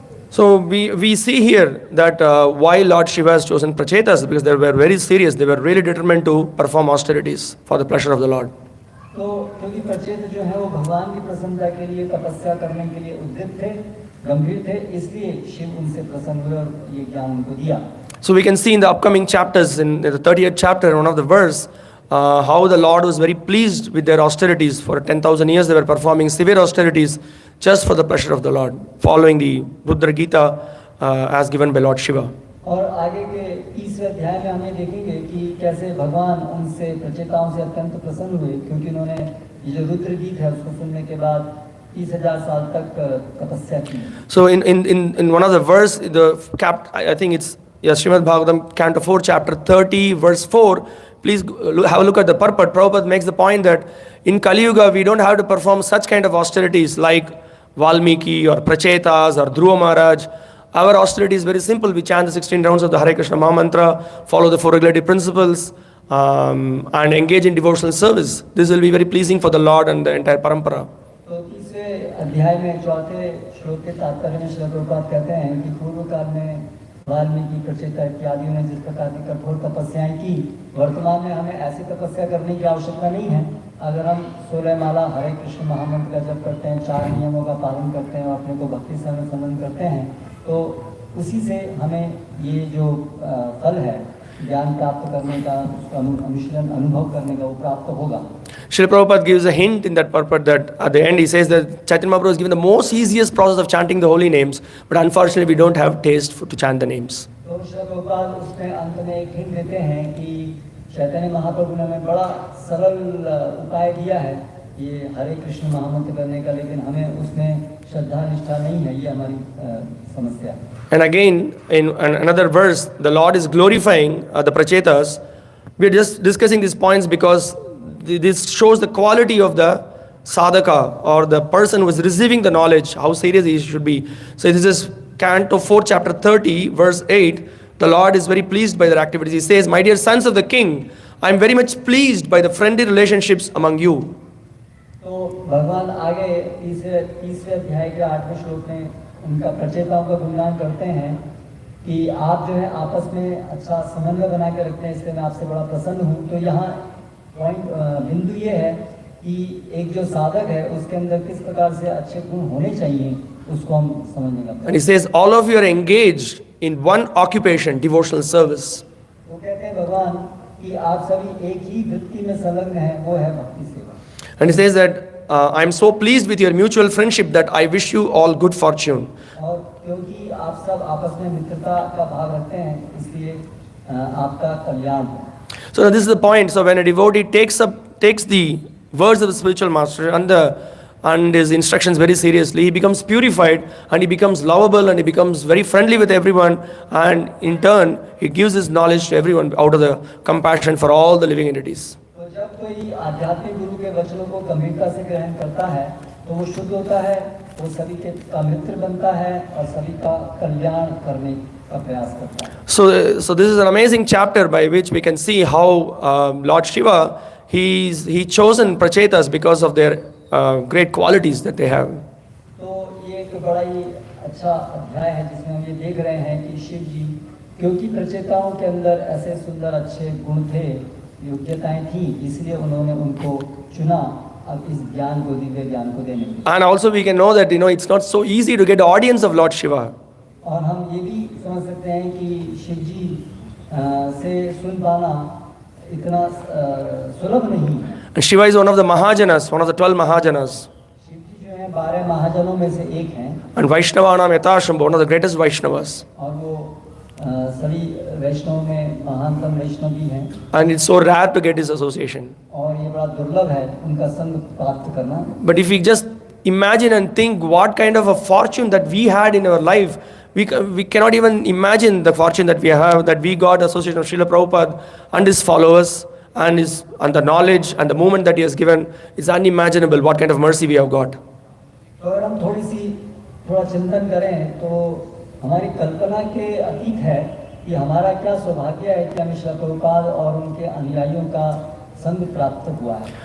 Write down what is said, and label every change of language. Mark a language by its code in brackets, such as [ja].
[en] So we see here that why Lord Shiva has chosen Prachetas, because they were very serious, they were really determined to perform austerities for the pleasure of the Lord. [hi] तो क्योंकि प्रचेत जो है वो भगवान की प्रसन्नता के लिए तपस्या करने के लिए उद्यत थे, गंभीर थे, इसलिए शिव उनसे प्रसन्न हुए और ये ज्ञान उनको दिया. [en] So we can see in the upcoming chapters, in the 30th chapter, one of the verse, how the Lord was very pleased with their austerities. For 10,000 years they were performing severe austerities just for the pleasure of the Lord, following the Buddha Gita as given by Lord Shiva. [hi] और आगे के 30वें अध्याय में हमें देखेंगे कि कैसे भगवान उनसे प्रचेताओं से अत्यंत प्रसन्न हुए, क्योंकि उन्होंने ये जो रुद्र गीत है उसको सुनने के बाद 30,000 साल तक तपस्या की. [en] So in one of the verse, I think it's Śrīmad-Bhāgavatam, Canto 4, chapter 30, verse 4. Please have a look at the purport. Prabhupada makes the point that in Kali Yuga we don't have to perform such kind of austerities like Valmiki or Prachetas or Dhruva Maharaj. Our austerity is very simple. We chant the 16 rounds of the Hare Krishna Mahamantra, follow the four regulative principles, and engage in devotional service. This will be very pleasing for the Lord and the entire parampara. [hi] तो तीसरे अध्याय में चौथे श्लोक के तात्पर्य में श्रील प्रभुपाद कहते हैं कि पूर्व काल में वाल्मीकि, प्रचेता इत्यादियों ने जिस प्रकार की कठोर तपस्याएं की, वर्तमान में हमें ऐसी तपस्या करने की आवश्यकता नहीं है. अगर हम 16 माला हरे कृष्ण महामंत्र का जप करते हैं, 4 नियमों का पालन करते हैं और अपने को भक्ति से संबंध करते हैं, तो उसी से हमें ये जो फल है ज्ञान प्राप्त करने का, उसका अनुशीलन अनुभव करने का, वो प्राप्त होगा. [en] Srila Prabhupada gives a hint in that purport that at the end he says that Chaitanya Mahaprabhu is given the most easiest process of chanting the holy names, but unfortunately we don't have taste to chant the names. [hi] तो श्रील प्रभुपाद उसमें अंत में एक hint देते हैं कि चैतन्य महाप्रभु ने हमें बड़ा सरल उपाय दिया है ये हरे कृष्ण महामंत्र करने का, लेकिन हमें उसमें श्रद्धा निष्ठा नहीं है, ये हमारी समस्या है. [en] And again, in another verse, the Lord is glorifying the Prachetas. We are just discussing these points because this shows the quality of the sadhaka or the person who is receiving the knowledge, how serious he should be. So this is Canto 4, chapter 30, verse 8. The Lord is very pleased by their activities. He says, "My dear sons of the king, I am very much pleased by the friendly relationships among you." [hi] तो भगवान आगे तीसरे अध्याय के 8वें श्लोक में उनका प्रचेताओं का गुणगान करते हैं कि आप जो है आपस में अच्छा समन्वय बना के रखते हैं, इसलिए मैं आपसे बड़ा प्रसन्न हूँ. तो यहाँ बिंदु ये है कि एक जो साधक है उसके अंदर किस प्रकार से अच्छे गुण होने चाहिए, उसको हम समझने का. [en] And he says, all of you are engaged in one occupation, devotional service. [hi] वो कहते हैं भगवान कि आप सभी एक ही वृत्ति में संलग्न हैं, वो है भक्ति सेवा. [en] And he says that I am so pleased with your mutual friendship that I wish you all good fortune. [hi] और क्योंकि आप सब आपस में मित्रता का भाव रखते हैं, इसलिए आपका कल्याण हो. [en] So this is the point. So when a devotee takes the words of the spiritual master and his instructions very seriously, he becomes purified and he becomes lovable and he becomes very friendly with everyone, and in turn he gives his knowledge to everyone out of the compassion for all the living entities. [hi] तो जब कोई आध्यात्मिक गुरु के वचनों को गंभीरता से ग्रहण करता है तो वो शुद्ध होता है, वो सभी का मित्र बनता है और सभी का कल्याण करने का प्रयास करता है. [en] So this is an amazing chapter by which we can see how Lord Shiva he chosen Prachetas because of their great qualities that they have. [hi] तो ये एक बड़ा ही अच्छा अध्याय है जिसमें हम ये देख रहे हैं कि शिव जी क्योंकि प्रचेताओं के अंदर ऐसे सुंदर अच्छे गुण थे, योग्यताएं थी, इसलिए उन्होंने उनको चुना अब इस ज्ञान को, दिव्य ज्ञान को देने के लिए. [en] And also we can know that it's not so easy to get the audience of Lord Shiva. [hi] और हम ये भी समझ सकते हैं कि शिव जी से सुन पाना इतना सुलभ नहीं है। [en] And Shiva is one of the Mahajanas, one of the 12 Mahajanas. [hi] Shiv जी जो है 12 महाजनों में से एक हैं [en] And [sa] Vaishnavanam Yatashambha, [en] one of the greatest Vaishnavas. [hi] और वो सभी वैष्णव में महानतम वैष्णव भी हैं [en] And it's so rare to get his association. [hi] और ये बड़ा दुर्लभ है उनका संग प्राप्त करना। [en] But if we just imagine and think what kind of a fortune that we had in our life, we cannot even imagine the fortune that we have, that we got association of Srila Prabhupada and his followers and the knowledge and the movement that he has given. It's unimaginable what kind of mercy we have got. [hi] तो अगर हम थोड़ा चिंतन करें तो हमारी कल्पना के अतीत है कि हमारा क्या सौभाग्य है कि हमें श्रील प्रभुपाद और उनके अनुयायियों का संग प्राप्त हुआ है।